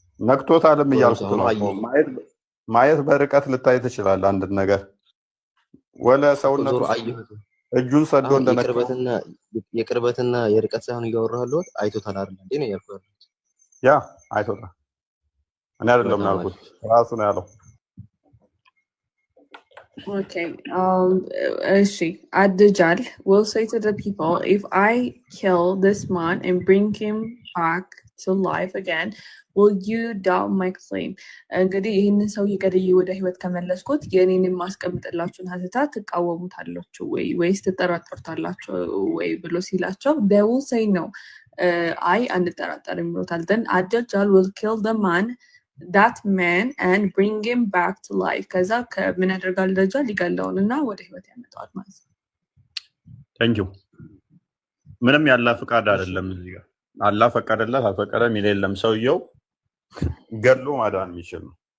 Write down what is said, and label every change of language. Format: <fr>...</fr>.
<am>ነክቶታልም እያልኩት ነው። ማየት በርቀት ልታይ ትችላለህ አንድ ነገር ወለ ሰውነቱ እጁን ሰዶ እንደነካው የቅርበትና የርቀት ሳይሆን እያወራለሁ። አይቶታል አይደል እንዴ ነው ያልኩት። ያ አይቶታል። እኔ አይደለም ያልኩት ራሱ ነው ያለው።</am> <en>Okay. She Ad-Dajjal will say to the people, if I kill this man and bring him back to life again, will you doubt my claim?</en> <am>እንግዲህ ይህንን ሰው ይገድይ ወደ ህይወት ከመለስኩት የኔን የማስቀምጥላችሁን ሀተታ ትቃወሙታላችሁ ወይ ወይስ ትጠራጠሩታላችሁ ወይ ብሎ ሲላቸው</am> <en>they will say no.</en> <am>አይ አንጠራጠርም ብሎታል።</am> <en>then Ad-Dajjal will kill the man that man and bring him back to life.</en> <am>ከዛ ከምን ያደርጋል? ደጃል ሊገለውንና ወደ ህይወት ያመጣዋል ማለት ነው። ታንክ ዩ። ምንም ያላ ፍቃድ አይደለም እዚህ ጋር አላህ ፈቀደለት አልፈቀደም የለም። ሰውየው ገሎ ማዳን የሚችል ነው።</am>